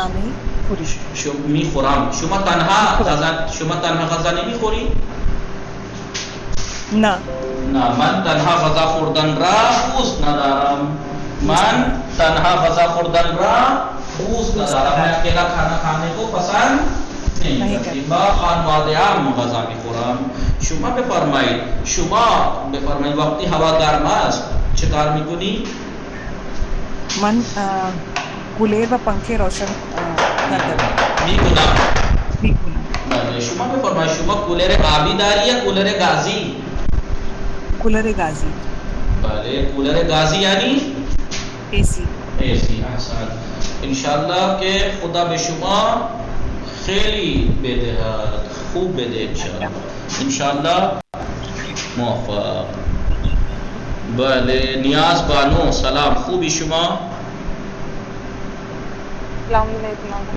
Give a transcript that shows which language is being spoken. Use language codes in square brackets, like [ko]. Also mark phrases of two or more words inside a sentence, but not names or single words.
[fa] میخورم. شما تنها غذا نمیخوری؟ نه. نه من تنها غذا خوردن را دوست ندارم. من تنها غذا خوردن را دوست ندارم. [ur] میں اکیلا کھانا کھانے کو پسند نہیں کرتی. [fa] با خانواده هم غذا میخورم. شما بفرمایید وقتی هوا گرم است چه کار میکنی؟ من کولر و پنکhe روشن میکنم. بله شما بفرمایید شما کولر آبی داری یا کولر گازی؟ کولر گازی. بله کولر گازی یعنی AC. احسن. انشاءاللہ کہ خدا به شما خیلی بدهد، خوب بده انشاءاللہ. موفق. بله نیاز بانو سلام، خوبی شما؟ [ar] سلام علیکم.